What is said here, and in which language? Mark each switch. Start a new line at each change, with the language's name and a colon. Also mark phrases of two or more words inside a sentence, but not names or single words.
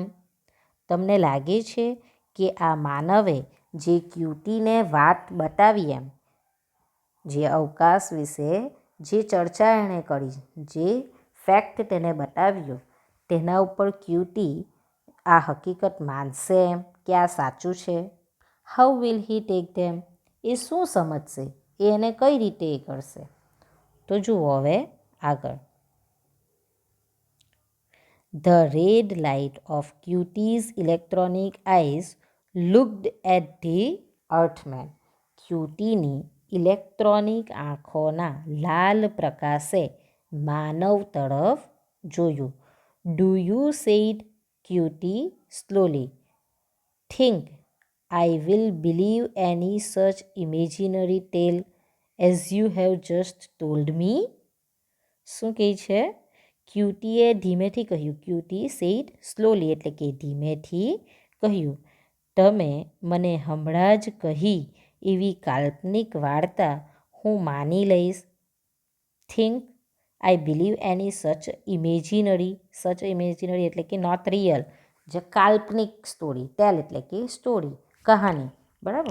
Gujarati: તમને લાગે છે કે આ માનવે જે ક્યુટીને વાત બતાવી, એમ જે અવકાશ વિશે જે ચર્ચા એણે કરી, જે ફેક્ટ તેને બતાવ્યો, તેના ઉપર ક્યુટી આ હકીકત માનશે એમ કે આ સાચું છે?
English: How will he take them?
Gujarati: એ શું સમજશે? એ એને કઈ રીતે એ કરશે? તો જુઓ હવે આગળ.
English: The red light of Cutie's electronic eyes looked at the earthman.
Gujarati: ક્યુટીની ઇલેક્ટ્રોનિક આંખોના લાલ પ્રકાશે માનવ તરફ જોયું.
English: Do you said Cutie slowly. થિંક I will believe any such imaginary tale as you have just told me?
Gujarati: શું કહે છે? ક્યુટીએ ધીમેથી કહ્યું.
English: Cutie said slowly
Gujarati: એટલે કે ધીમેથી કહ્યું, તમે મને હમણાં જ કહી એવી કાલ્પનિક વાર્તા હું માની લઈશ.
English: think I believe any such imaginary
Gujarati: એટલે કે
English: not real,
Gujarati: જે કાલ્પનિક સ્ટોરી, ટેલ એટલે કે સ્ટોરી, કહાની, બરાબર?